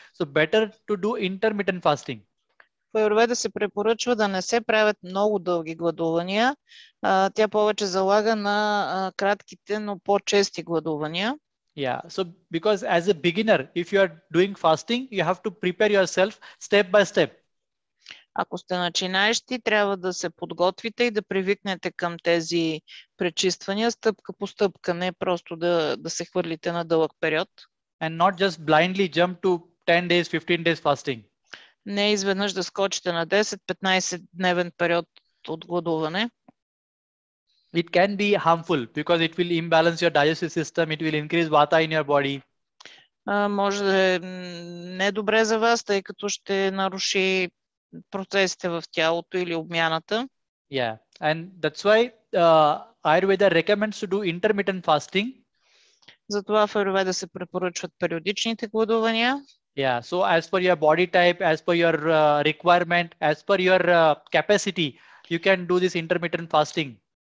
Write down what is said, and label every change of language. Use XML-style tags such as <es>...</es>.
<en>So better to do intermittent fasting.</en> <bg>В Аюрведа се препоръчва да не се правят много дълги гладувания. Тя повече залага на кратките, но по-чести гладувания.</bg> <en>Yeah, so because as a beginner, if you are doing fasting, you have to prepare yourself step by step.</en> <bg>Ако сте начинаещи, трябва да се подготвите и да привикнете към тези пречиствания стъпка по стъпка, не просто да се хвърлите на дълъг период.</bg> <en>And not just blindly jump to 10 days, 15 days fasting.</en> <bg>Не изведнъж да скочите на 10-15 дневен период от гладуване.</bg> <en>It can be harmful because it will imbalance your digestive system, it will increase vata in your body.</en> <bg>Може да е недобре за вас, тъй като ще наруши процесите в тялото или обмяната.</bg> <en>Yeah, and that's why Ayurveda recommends to do intermittent fasting.</en> <bg>Затова в Аюрведа се препоръчват периодичните гладувания.</bg> <en>Yeah, so as per your body type, as per your requirement, as per your capacity, you can do this intermittent fasting.</en>